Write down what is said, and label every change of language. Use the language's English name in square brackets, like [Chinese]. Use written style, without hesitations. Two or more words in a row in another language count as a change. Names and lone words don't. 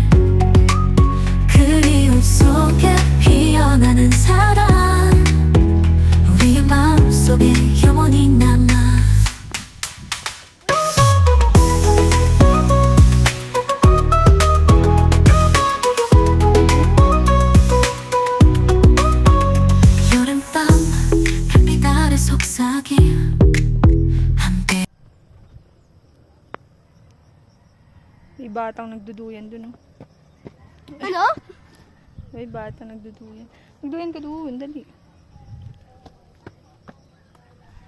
[Korean] 그리움 속에 피어나는 사랑 우리의 마음속에 영원히 남아 여름밤 햇빛 아래 속삭임 함께 [Filipino] May batang nagduduyan dun, oh. Ano? May batang nagduduyan. Magduyan ka dun, dali.